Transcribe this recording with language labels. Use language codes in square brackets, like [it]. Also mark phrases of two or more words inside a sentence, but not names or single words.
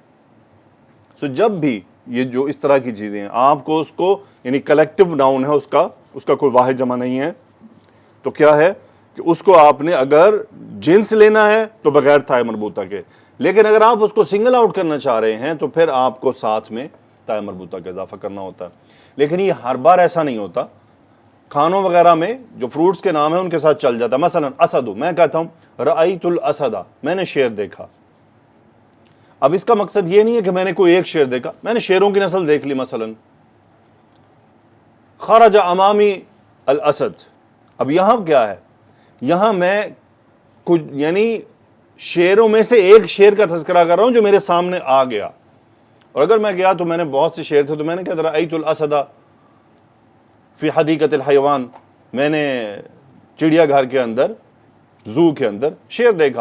[ur] سو جب بھی یہ جو اس طرح کی چیزیں ہیں آپ کو اس کو, یعنی [en] collective noun [ur] ہے, اس کا کوئی واحد جمع نہیں ہے, تو کیا ہے کہ اس کو آپ نے اگر جنس لینا ہے تو بغیر تائے مربوطہ کے, لیکن اگر آپ اس کو [en] single out [ur] کرنا چاہ رہے ہیں تو پھر آپ کو ساتھ میں تائے مربوطہ کا اضافہ کرنا ہوتا ہے. لیکن یہ ہر بار ایسا نہیں ہوتا. کھانوں وغیرہ میں جو فروٹس کے نام ہیں ان کے ساتھ چل جاتا ہے. مثلا اسد, میں کہتا ہوں [ar] رأیت الاسد, [ur] میں نے شیر دیکھا. اب اس کا مقصد یہ نہیں ہے کہ میں نے کوئی ایک شیر دیکھا, میں نے شیروں کی نسل دیکھ لی. مثلا [ar] خرج امامی الاسد, [ur] اب یہاں کیا ہے, یہاں میں کچھ یعنی شیروں میں سے ایک شیر کا تذکرہ کر رہا ہوں جو میرے سامنے آ گیا. اور اگر میں گیا تو میں نے بہت سے شیر تھے, تو میں نے کہا [ar] رأیت الاسد فی حدیقۃ الحیوان, [ur] میں نے چڑیا گھر کے اندر, زو کے اندر شیر دیکھا.